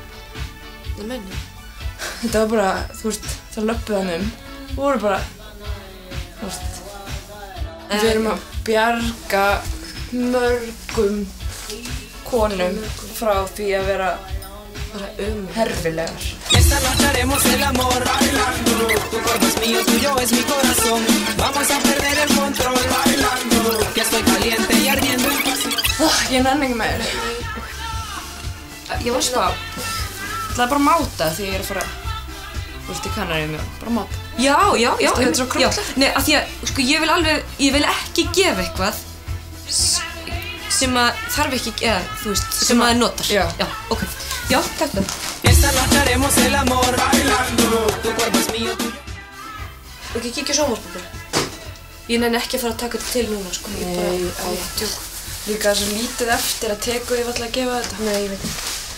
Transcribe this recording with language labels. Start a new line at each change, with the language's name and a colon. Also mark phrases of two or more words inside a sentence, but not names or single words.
Icelandic: Ég meina. Þetta var bara, þú veist, það löbbuðu hann og voru bara, þú veist, við erum að bjarga mörgum konum frá því að vera herfilegar.
Spanish: Esta noche haremos el amor bailando. Tu cuerpo es mío, tuyo es mi corazón. Vamos a perder el control bailando. Que estoy caliente y ardiendo en pasión.
Icelandic: Ég nenni ekki meir. Ég var spá. Ég ætlaði bara að máta því ég að fara, þú veist, í Kanaríum, bara máta. Já. Þetta er svo krúttlegt. Nei, af því að, sko, ég vil ekki gefa eitthvað sem að þarf ekki, eða, þú veist, sem maður notar. Já. Ok. Já, takk það.
Spanish: Esta noche haremos el amor bailando. Tu cuerpo es mío, tuyo.
Icelandic: Ok, kíkja á sjónvarpið. Ég nenni ekki að fara að taka þetta til núna, sko. Nei, Djók. líka svo lítið eftir að teku ég ætla að gefa þetta. Nei, ég veit.